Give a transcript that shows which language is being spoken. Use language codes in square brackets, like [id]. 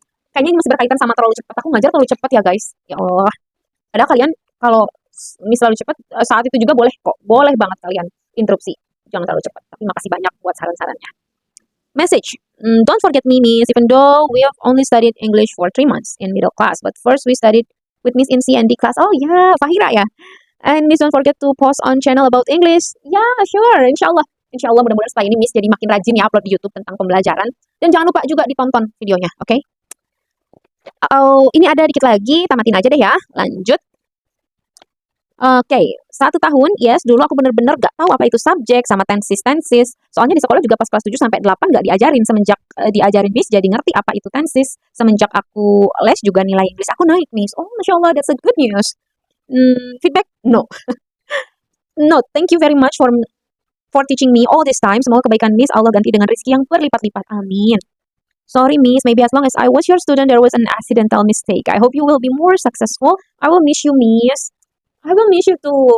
[id] Kayaknya ini masih berkaitan sama terlalu cepat. Aku ngajar terlalu cepat ya guys. Ya Allah. Padahal kalian kalau Miss terlalu cepat, saat itu juga boleh kok. Boleh banget kalian interupsi. Jangan terlalu cepat. Tapi makasih banyak buat saran-sarannya. [en] Message. Don't forget me, Miss. Even though we have only studied English for 3 months in middle class. But first we studied with Miss in C and D class. [id] Oh ya, [en] Fahira ya. And Miss don't forget to post on channel about English. Ya, sure. [id] Insya Allah mudah-mudahan setelah ini Miss jadi makin rajin ya upload di YouTube tentang pembelajaran. Dan jangan lupa juga ditonton videonya, oke? Okay? Oh, ini ada dikit lagi, tamatin aja deh ya. Lanjut. Oke, 1 tahun, yes, dulu aku bener-bener gak tahu apa itu subjek sama tenses. Soalnya di sekolah juga pas kelas 7 sampai 8 gak diajarin. Semenjak diajarin Miss jadi ngerti apa itu tenses. Semenjak aku les juga nilai Inggris aku naik, Miss. [en] Oh, Masya Allah, that's a good news. Feedback? No. No, thank you very much for teaching me all this time. [id] Semoga kebaikan Miss Allah ganti dengan rezeki yang berlipat-lipat. Amin. [en] Sorry Miss, maybe as long as I was your student, there was an accidental mistake. I hope you will be more successful. I will miss you, Miss. I will miss you too.